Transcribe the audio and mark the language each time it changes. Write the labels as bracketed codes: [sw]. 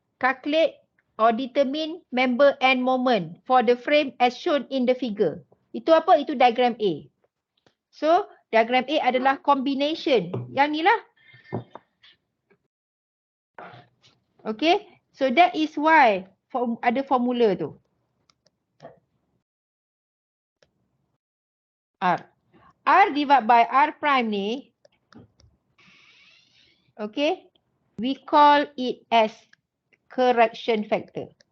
[en] Calculate or determine member and moment for the frame as shown in the figure. [ms] Itu apa? Itu diagram A. So diagram A adalah combination. Yang ni lah. Okay. [en] So that is why [ms] ada formula tu. [en] R. R divided by R prime ni, okay, we call it as correction factor.